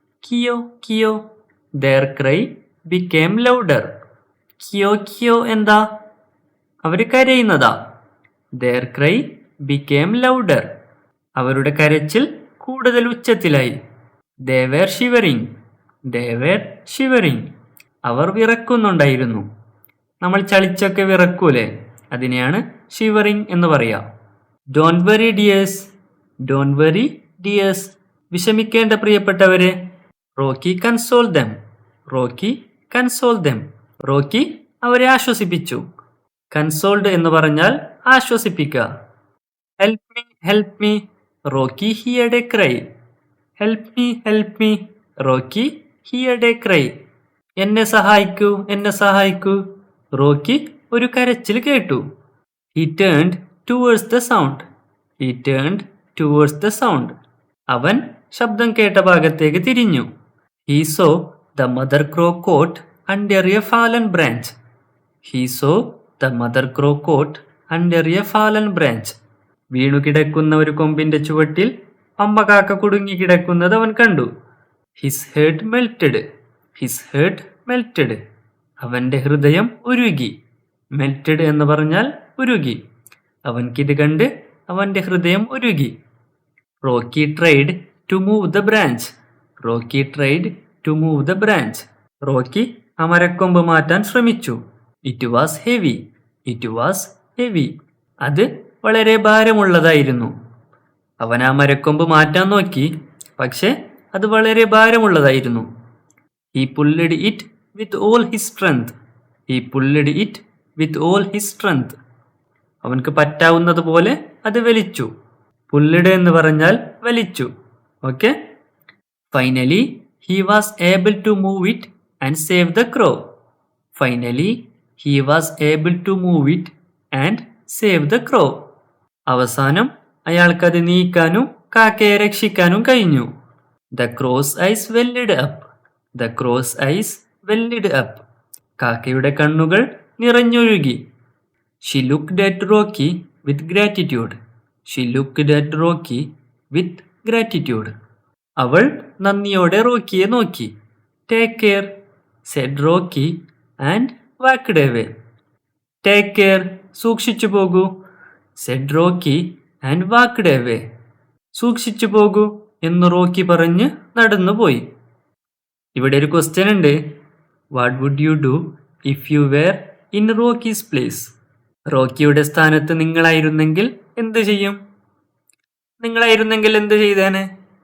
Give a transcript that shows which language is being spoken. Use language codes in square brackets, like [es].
[en] കിയോ കിയോ their cry became louder. [ml] കിയോ കിയോ എന്താ? അവര് കരയുന്നതാ. [en] their cry became louder. [ml] അവരുടെ കരച്ചിൽ കൂടുതൽ ഉച്ചത്തിലായി. [en] they were shivering. they were shivering. [ml] അവർ വിറക്കുന്നുണ്ടായിരുന്നു. നമ്മൾ ചളിച്ചൊക്കെ വിറക്കൂലേ? അതിനെയാണ് ഷിവറിങ് എന്ന് പറയാ. [en] Don't worry dears. Don't worry dears. [ml] വിഷമിക്കേണ്ട പ്രിയപ്പെട്ടവരെ. [en] Rocky console them. Rocky console them. [ml] Rocky അവരെ ആശ്വസിപ്പിച്ചു. കൺസോൾഡ് എന്ന് പറഞ്ഞാൽ ആശ്വസിപ്പിക്കുക. [en] Help me help me Rocky heard a cry. Help me help me Rocky heard a cry. [ml] എന്നെ സഹായിക്കൂ എന്നെ സഹായിക്കൂ. റോക്കി ഒരു കരച്ചിൽ കേട്ടു. [en] He turned towards the sound. He turned towards the sound. [ml] അവൻ ശബ്ദം കേട്ട ഭാഗത്തേക്ക് തിരിഞ്ഞു. [en] He saw the mother crow caught under a fallen branch. He saw the mother crow caught under a fallen branch. [ml] വീണു കിടക്കുന്ന ഒരു കൊമ്പിന്റെ ചുവട്ടിൽ അമ്മ കാക്ക കുടുങ്ങി കിടക്കുന്നത് അവൻ കണ്ടു. [en] His heart melted. His heart melted. [ml] അവന്റെ ഹൃദയം ഉരുകി. മെൽറ്റഡ് എന്ന് പറഞ്ഞാൽ ഉരുകി. അവൻക്കിത് കണ്ട് അവന്റെ ഹൃദയം ഉരുകി. [en] Rocky tried to move the branch. Rocky tried to move the branch. [ml] Rocky ആ മരക്കൊമ്പ് മാറ്റാൻ ശ്രമിച്ചു. [en] It was heavy. It was heavy. [ml] അത് വളരെ ഭാരമുള്ളതായിരുന്നു. അവൻ ആ മരക്കൊമ്പ് മാറ്റാൻ നോക്കി, പക്ഷെ അത് വളരെ ഭാരമുള്ളതായിരുന്നു. [en] He pulled it with all his strength. He pulled it with all his strength. [ml] അവൻക്ക് പറ്റാവുന്നത് പോലെ അത് വലിച്ചു. പുള്ളിഡ് എന്ന് പറഞ്ഞാൽ വലിച്ചു. Okay. [en] Finally, he was able to move it and save the crow. Finally, he was able to move it and save the crow. [ml] അവസാനം അയാൾക്കത് നീക്കാനും കാക്കയെ രക്ഷിക്കാനും കഴിഞ്ഞു. [en] The crow's eyes welled up. The crow's eyes welled up. [ml] കാക്കയുടെ കണ്ണുകൾ നിറഞ്ഞൊഴുകി. [en] She looked at Rocky with gratitude. She looked at Rocky with gratitude. [ml] അവൾ നന്ദിയോടെ റോക്കിയെ നോക്കി. [en] Take care, said Rocky and walked away. Take care, [ml] സൂക്ഷിച്ചു പോകൂ, [en] said Rocky and walked away. [ml] സൂക്ഷിച്ചു പോകൂ എന്ന് റോക്കി പറഞ്ഞ് നടന്നുപോയി. ഇവിടെ ഒരു ക്വസ്റ്റ്യൻ ഉണ്ട്. [en] What would you do if you were in Rocky's place? [ml] റോക്കിയുടെ സ്ഥാനത്ത് നിങ്ങളായിരുന്നെങ്കിൽ എന്ത് ചെയ്യും? നിങ്ങളായിരുന്നെങ്കിൽ എന്ത് ചെയ്തേനെ?